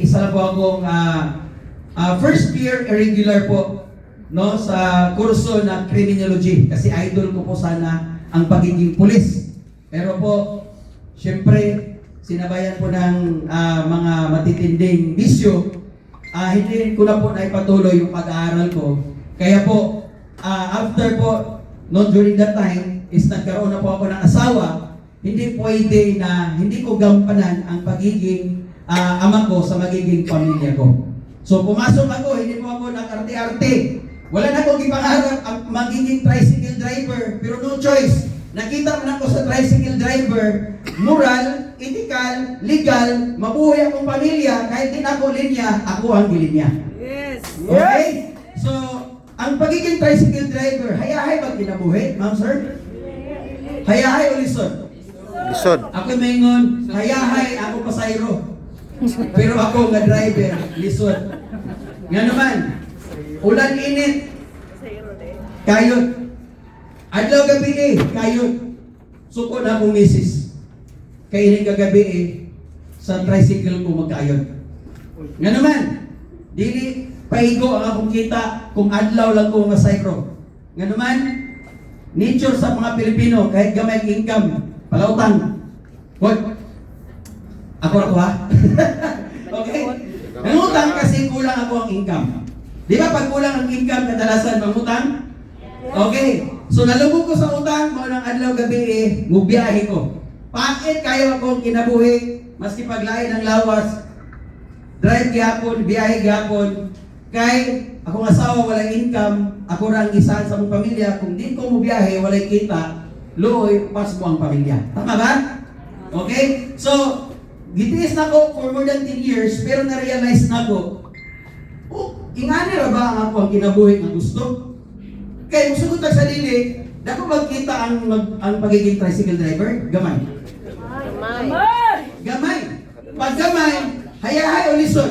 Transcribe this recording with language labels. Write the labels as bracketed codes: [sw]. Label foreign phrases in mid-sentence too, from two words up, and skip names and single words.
[tl] Isa na po akong [en] first year [tl] irregular po no, sa kurso na criminology. Kasi idol ko po sana ang pagiging pulis. Pero po, syempre, sinabayan po ng mga matitinding bisyo, hindi ko na po naipatuloy yung pag-aaral ko. Kaya po, after po, no, [en] during that time, [tl] is nagkaroon na po ako ng asawa, hindi pwede na hindi ko gampanan ang pagiging ama ko sa magiging pamilya ko. So pumasok ako, hindi po ako nag-arte-arte. Wala na akong ipangarap ang magiging [en] tricycle driver, [tl] pero [en] no choice. [ceb] nakita mo na ako sa [en] tricycle driver, moral, ethical, legal, [ceb] mabuhay akong pamilya, kahit din ako linya, ako ang gilinya. Yes. [tl] Okay? So, ang pagiging [en] tricycle driver, [ceb] hayahay ba kinabuhi, ma'am sir? Hayahay o lisod? Lisod. Ako maingon, hayahay, ako pasayro. Pero ako nga driver, lisod. Nga naman, ulan init, kayot. Adlaw gabi kayot. Suko na akong misis. Kaya kagabi sa tricycle ko magkayot. Nga naman, dili paigo ang akong kita kung adlaw lang ko masayro. Nga naman, nature sa mga Pilipino, kahit gamay ang income, palautang. Hoy, ako ha? Okay? [tl] Nangutang kasi kulang ako ang income. Di ba pag kulang ang income, kadalasan mangutang? [ceb] Okay. So nalubog ko sa utang, mo ng adlaw gabi mubiyahe ko. Bakit kayo akong kinabuhi, maski paglain ng lawas, drive gyapon, biyahe gyapon, kay akong asawa walang income, ako ra ang isa sa mong pamilya, kung di ko mubiyahe, walay kita, luoy, pas mo ang pamilya. Tama ba? Okay? So, gitiis na ko [en] for more than 10 years, [ceb] pero na-realize na ko, ingani ra ba ang ako ang kinabuhi nga gusto? Kaya kung sugot sa dili, dako magkita ang pagiging [en] tricycle driver? [ceb] Gamay. Gamay. Pag gamay, hayahay o lisod?